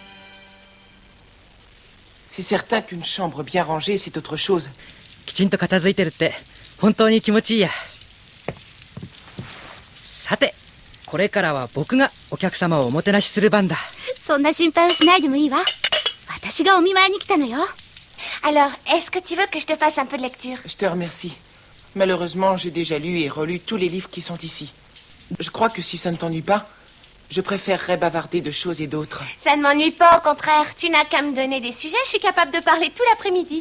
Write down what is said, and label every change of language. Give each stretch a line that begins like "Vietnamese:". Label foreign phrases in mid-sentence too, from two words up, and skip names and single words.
French: C'est certain qu'une chambre bien rangée, c'est autre chose.
Japanese: きちんと片付いてるって本当に気持ちいいや。さて、これからは僕がお客様をおもてなしする番だ。そんな心配をしないでもいいわ。私がお見舞いに来たのよ。
French: Alors, est-ce que tu veux que je te fasse un peu de lecture? Je te remercie. Malheureusement, j'ai déjà lu et relu tous les livres qui sont ici. Je crois que si ça ne t'ennuie pas, je préférerais bavarder de choses et d'autres. Ça ne m'ennuie pas, au contraire. Tu n'as qu'à me donner des sujets, je suis capable de parler tout l'après-midi.